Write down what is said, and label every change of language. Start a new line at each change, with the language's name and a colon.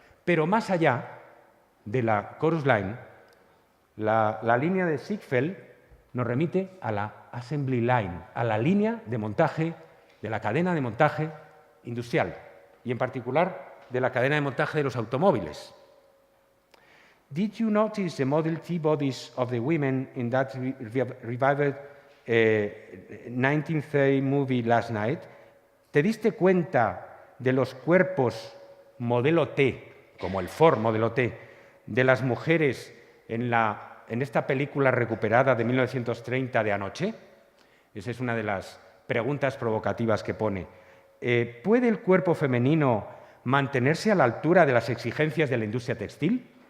Spanish: Pero más allá de la chorus line, la línea de Ziegfeld nos remite a la assembly line, a la línea de montaje, de la cadena de montaje industrial y en particular de la cadena de montaje de los automóviles.
English: Did you notice the Model T bodies of the women in that revived 1930 movie last night?
Spanish: ¿Te diste cuenta de los cuerpos modelo T, como el Ford modelo T, de las mujeres en esta película recuperada de 1930 de Anoche? Esa es una de las preguntas provocativas que pone. ¿Puede el cuerpo femenino mantenerse a la altura de las exigencias de la industria textil?